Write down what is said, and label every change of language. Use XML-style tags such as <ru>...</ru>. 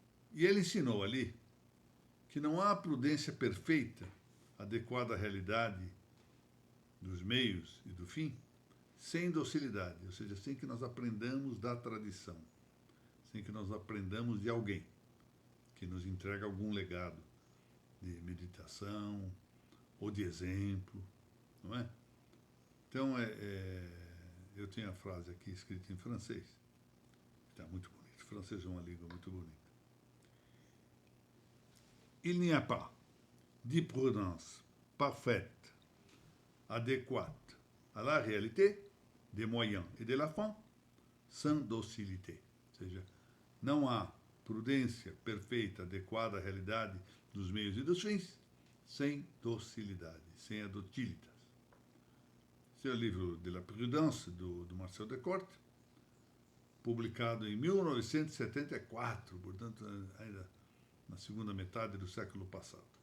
<pt>E ele ensinou ali que não há prudência perfeita, adequada à realidade dos meios e do fim, sem docilidade, ou seja, sem que nós aprendamos da tradição, sem que nós aprendamos de alguém que nos entrega algum legado de meditação ou de exemplo, não é? Então, eu tenho a frase aqui escrita em francês, que está muito bonito. O francês é uma língua muito bonita.</pt> <fr>Il n'y a pas de prudence parfaite, adéquate à la réalité des moyens et de la fin, sans docilité.</fr> <pt>Ou seja, não há prudência perfeita, adequada à realidade dos meios e dos fins, sem docilidade, sem a docilitas. Esse é o livro de la Prudence, do Marcel Descortes, publicado em 1974, portanto, ainda na segunda metade do século passado.</pt>